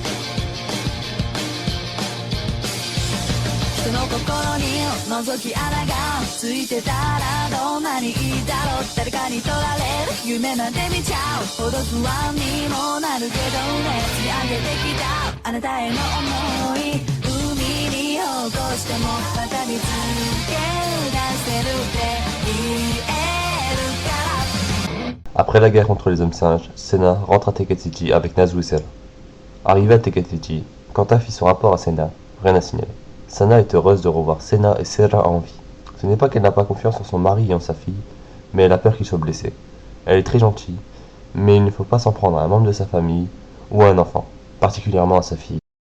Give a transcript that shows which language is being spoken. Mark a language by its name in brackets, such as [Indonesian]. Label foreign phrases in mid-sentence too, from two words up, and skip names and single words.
[Japanese] 人の心に覗き穴がついてたらどんなにいいだろう誰かに取られる夢なんて見ちゃうほど不安にもなるけどね積み上げてきたあなたへの思い海に落としてもまた見つけ出せるって言えるから [French] Après la guerre contre les hommes singes, Senna rentre à Ticket City avec Nazu et Sera. Arrivé à Ticket City, Quentin fit son rapport à Senna, rien à signaler. Sana est heureuse de revoir Senna et Sera en vie. Ce n'est pas qu'elle n'a pas confiance en son mari et en sa fille, mais elle a peur qu'il soit blessé. Elle est très gentille, mais il ne faut pas s'en prendre à un membre de sa famille ou à un enfant, particulièrement à sa fille.